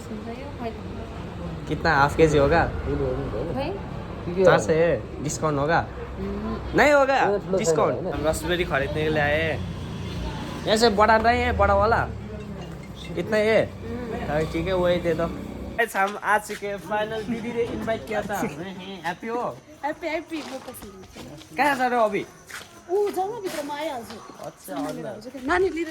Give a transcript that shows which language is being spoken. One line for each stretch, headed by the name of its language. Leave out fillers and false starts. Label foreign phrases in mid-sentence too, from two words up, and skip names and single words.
Hindi: कितना हाफ के जी होगा? 400 है डिस्काउंट होगा? नहीं होगा डिस्काउंट। हम रसबेरी खरीदने के लिए आए हैं। ऐसे बड़ा नहीं है बड़ा वाला इतना ही है ठीक है वही दे दो। हम आ चुके फाइनल दीदी ने इनवाइट किया था। हैप्पी हो?
Nepali: हैप्पी म पछि
Hindi: कहाँ जा रहे हो अभी?
Nepali: ऊ जम्मा भित्रमा आइहाल्छु।
Hindi: अच्छा
Nepali: नानी लिएर